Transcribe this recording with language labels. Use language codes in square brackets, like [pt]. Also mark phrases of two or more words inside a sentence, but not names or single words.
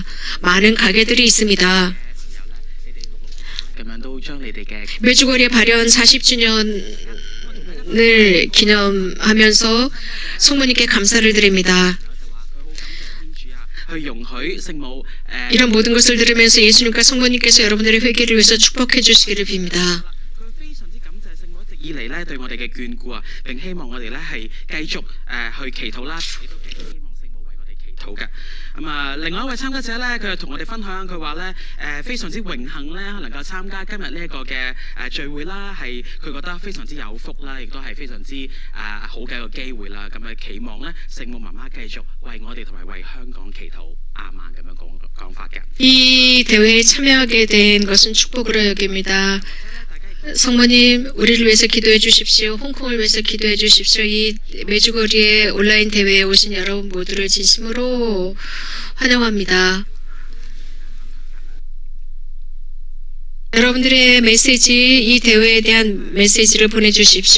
[ko] 많은 가게들이 있습니다. 메주거리의 발현 40주년을 기념하면서 성모님께 감사를 드립니다. 이런 모든 것을 들으면서 예수님과 성모님께서 여러분들의 회개를 위해서 축복해 주시기를 빕니다. [yue] 以嚟咧對我哋嘅眷顧啊，並希望我哋咧係繼續去祈禱啦，亦都希望聖母為我哋祈禱嘅。另外一位參加者咧，佢就同我哋分享，佢話咧非常之榮幸咧能夠參加今日呢一個嘅聚會啦，係佢覺得非常之有福啦，亦都係非常之好嘅一個機會啦。咁期望咧聖母媽媽繼續為我哋同埋為香港祈禱。阿們咁樣講法嘅。 [ko] 이 대회에 참여하게 된 것은 축복으로 여깁니다. 성모님, 우리를 위해서 기도해 주십시오. 홍콩을 위해서 기도해 주십시오. 이 메주거리의 온라인 대회에 오신 여러분 모두를 진심으로 환영합니다. 여러분들의 메시지, 이 대회에 대한 메시지를 보내주십시오.